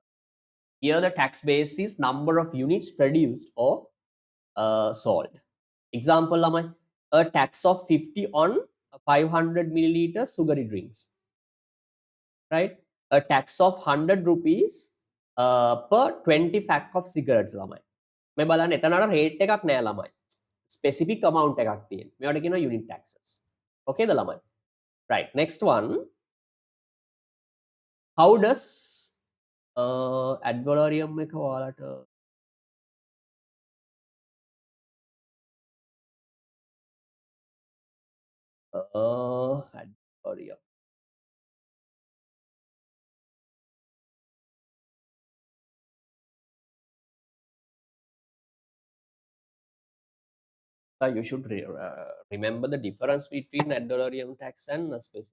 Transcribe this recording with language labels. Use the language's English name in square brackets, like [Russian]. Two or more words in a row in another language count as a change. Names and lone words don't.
[English] Here, the tax base is number of units produced or sold. Example, Lamai, a tax of 50 on 500 milliliter sugary drinks, right? A tax of 100 rupees per 20 pack of cigarettes, [Sinhala] ළමයි. මේ බලන්න එතනට රේට් එකක් නෑ ළමයි. [English] Specific amount [Sinhala] එකක් තියෙන. මේවට කියනවා [English] unit taxes. [Sinhala] Okay ද ළමයි? [English] Right. Next one. How does ad valorem [Sinhala] එක ඔයාලට [English] ad valorem you should remember the difference between ad valorem tax and specific.